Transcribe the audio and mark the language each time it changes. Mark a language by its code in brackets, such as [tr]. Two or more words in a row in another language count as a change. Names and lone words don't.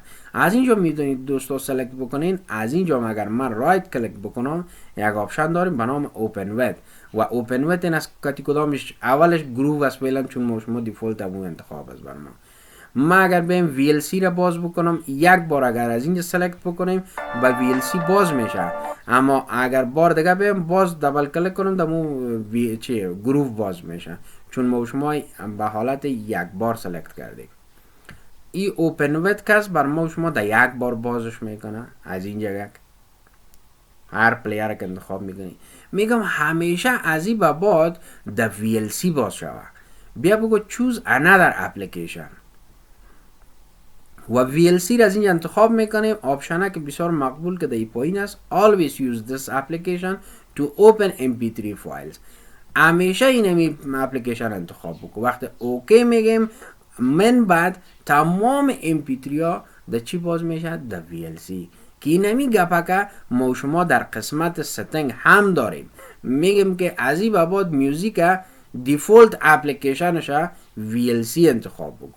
[fa] از اینجا میتونید دوستو سلکت بکنین. از اینجا اگر من [en] right click [fa] بکنم یک آپشن داریم به نام [en] open with [fa] و [en] open with [fa] این از کاتی کدامش اولش گروو است فعلا چون ما شما دیفولت ابو انتخاب است بر ما اگر بیم VLC را باز بکنم یک بار اگر از اینجا سلکت بکنیم با VLC باز میشه، اما اگر بار دیگه بیم باز [en] double click [fa] کنم دمو گروو باز میشه چون ما شما به حالت یک بار سلکت کردیم. این [en] open with [fa] کس بر ما شما در یک بار بازش میکنه. از اینجا یک هر پلیر که انتخاب میکنی میگم همیشه از این به بعد در VLC باز شود. بیا بگو [en] choose another application [fa] و VLC را از اینجا انتخاب میکنیم. آپشنه که بسیار مقبول که در پایین است [en] always use this application to open mp3 files. [fa] همیشه این اپلیکیشن انتخاب بکن. وقتی اوکی میگیم من بعد تمام mp3 ها در چی باز میشه؟ در VLC که اینمی گپه که ما شما در قسمت ستینگ هم داریم. میگیم که از این بعد [en] music default [fa] اپلیکیشنش VLC انتخاب بکن.